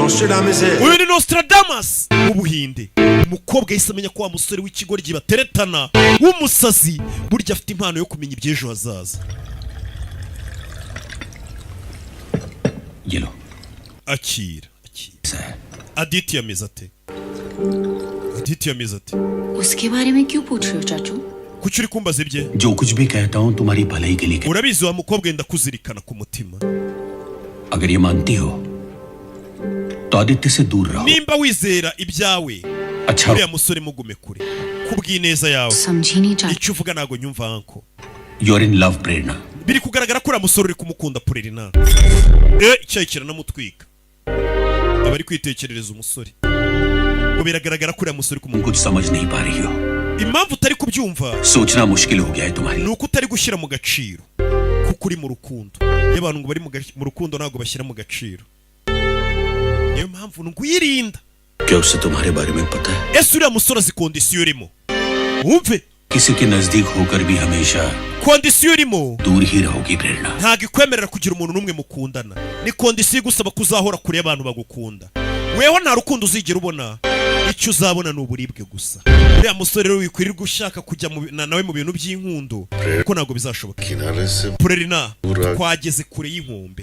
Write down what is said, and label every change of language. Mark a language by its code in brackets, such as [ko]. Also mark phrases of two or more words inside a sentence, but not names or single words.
[rw] Uyu ni Nostradamus mu Buhinde. Umukobwa yahise amenya ko wa musore w'ikigoryi bateretana w'umusazi burya afite impano yo kumenya iby'ejo hazaza. Yelo. Akira. Aditya ameze ate? Aditya ameze ate? [hi] उसके बारे में क्यों पूछ रहे हो चाचू? [rw] Kuki uri kumbaza ibye? [hi] जो कुछ भी कहता हूँ तुम्हारी भलाई के लिए। [rw] Urabizi wa mukobwa yenda kuzirikana ku mutima. [hi] अगर ये मानती हो तो आदित्य से दूर रहो। [rw] Nimba wizera ibyawe, [hi] अच्छा [rw] uriya musore mugume kure. Kubw'ineza yawe. [hi] समझी नहीं चाचू। [rw] Icyo uvuga ntago nyumva anko. [en] You're in love, Prerna. [rw] Biri kugaragara ko uriya musore uri kumukunda Prerna. Icyayi kiranamutwika. Abari kwitekerereza umusore. Ngo biragaragara ko uriya musore [hi] तुम कुछ समझ नहीं पा रही हो। [rw] impamvu utari kubyumva [hi] सोचना मुश्किल हो गया है तुम्हारे। [rw] nuko utari gushyira mu gaciro kuko uri mu rukundo. Y'abantu ngo bari mu rukundo ntago bashyira mu gaciro. niyo mpamvu nguyirinda. [hi] क्या उससे तुम्हारे बारे में पता है? [rw] ese uriya musore azi kondisiyo urimo? wumve [hi] किसी के नजदीक होकर भी हमेशा [rw] kondisiyo urimo [hi] दूर ही रहोगी प्रेरणा. [rw] ntabwo ikwemerera kugira umuntu n'umwe mukundana. ni kondisiyo igusaba kuzahora kure y'abantu bagukunda. weho nta rukundo uzigera ubona, icyo uzabona ni uburibwe gusa. uriya musore rero wikwirirwa ushaka kujya nawe mu bintu by'inkundo kuko ntabwo bizashoboka. Prerina twageze kure y'inkombe.